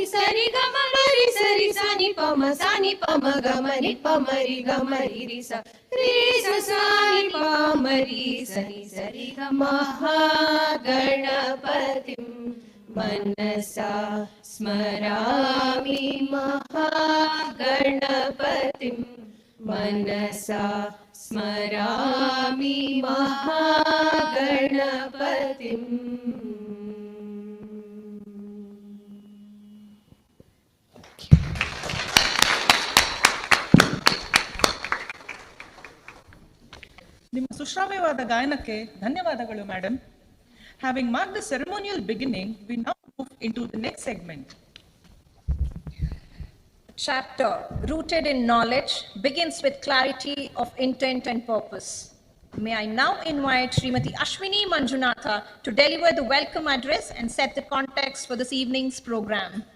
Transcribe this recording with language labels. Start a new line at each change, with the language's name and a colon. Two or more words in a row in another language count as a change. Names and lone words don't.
Sanskrit: सरि गमरि सरि सनि पम गमरि पमरि गमरि रि स सानि पमरि सनि सरि ग महागणपतिं मनसा स्मरामि महागणपतिं मनसा स्मरामि महागणपतिम्
Kannada: ನಿಮ್ಮ ಸುಶ್ರಾವ್ಯವಾದ ಗಾಯನಕ್ಕೆ ಧನ್ಯವಾದಗಳು ಮೇಡಮ್.
English: Having marked the ceremonial beginning, we now move into the next segment. Chapter rooted in knowledge begins with clarity of intent and purpose. May I now invite Srimati Ashwini Manjunatha to deliver the welcome address and set the context for this evening's program.